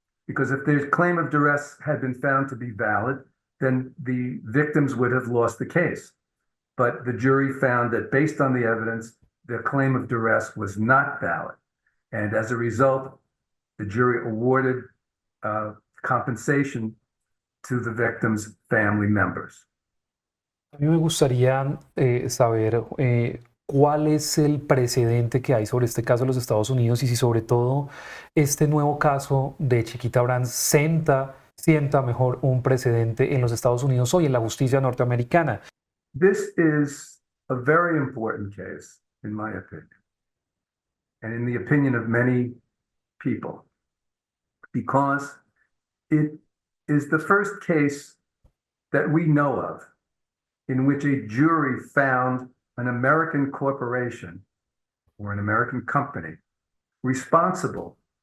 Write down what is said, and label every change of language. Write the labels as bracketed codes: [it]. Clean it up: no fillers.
[en] Because if their claim of duress had been found to be valid, then the victims would have lost the case. But the jury found that based on the evidence, their claim of duress was not valid. And as a result, the jury awarded compensation to the victims' family members. [es] A mí me gustaría saber cuál es el precedente que hay sobre este caso en los Estados Unidos y si sobre todo este nuevo caso de Chiquita Brands sienta mejor un precedente en los Estados Unidos hoy en la justicia norteamericana. [en] This is a very important case, in my opinion, and in the opinion of many people, because it is the first case that we know of in which a jury found an American corporation or an American company responsible